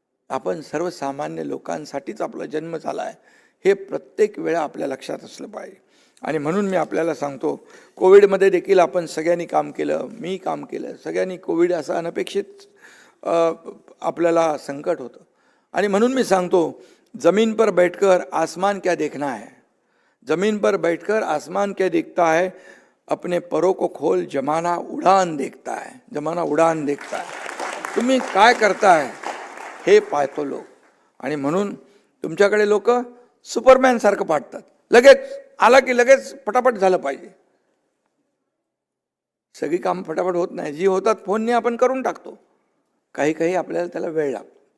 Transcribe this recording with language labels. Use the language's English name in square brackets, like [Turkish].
[Marathi] आपण सर्वसामान्य लोकांसाठीच आपला जन्म झाला आहे, हे प्रत्येक वेळा आपल्या लक्षात असलं पाहिजे. आणि म्हणून मी आपल्याला सांगतो, कोविडमध्ये देखील आपण सगळ्यांनी काम केलं, मी काम केलं, सगळ्यांनी. कोविड असं अनपेक्षित आपल्याला संकट होतं. आणि म्हणून मी सांगतो, [Hindi] जमीन पर बैठकर आसमान क्या देखना है, जमीन पर बैठकर आसमान क्या देखता है, अपने परों को खोल, जमाना उडान देखता है, जमाना उडान देखता है. [Marathi] तुम्ही काय करताय हे पाहतो लोक. आणि म्हणून तुमच्याकडे लोक सुपरमॅनसारखं पाठतात, लगेच आला की लगेच पटापट झालं पाहिजे. सगळी कामं फटाफट होत नाही, जी होतात फोनने आपण करून टाकतो. काही काही आपल्याला त्याला वेळ लागतो.